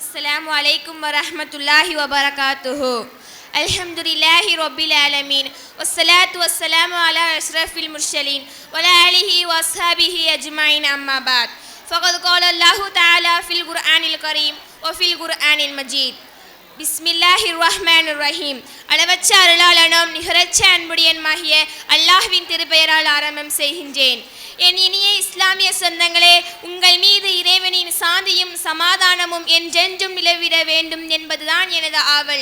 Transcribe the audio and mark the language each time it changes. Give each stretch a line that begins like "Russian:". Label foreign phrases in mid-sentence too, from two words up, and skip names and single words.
Arabic: السلام عليكم ورحمة الله وبركاته. الحمد لله رب العالمين والصلاة والسلام على أشرف المرسلين وعلى آله وأصحابه أجمعين أما بعد فقد قال الله تعالى في القرآن الكريم وفي القرآن المجيد. بسم الله الرحمن الرحيم.
Tamil: அளவற்ற அருளாளனும் நிகரற்ற அன்புடையனுமாகிய அல்லாஹ்வின் திருப்பெயரால் ஆரம்பம் செய்கின்றேன். என் இனிய இஸ்லாமிய சொந்தங்களே, உங்கள் மீது இறைவனின் சாந்தியும் சமாதானமும் என்றென்றும் நிலவிட வேண்டும் என்பதுதான் எனது ஆவல்.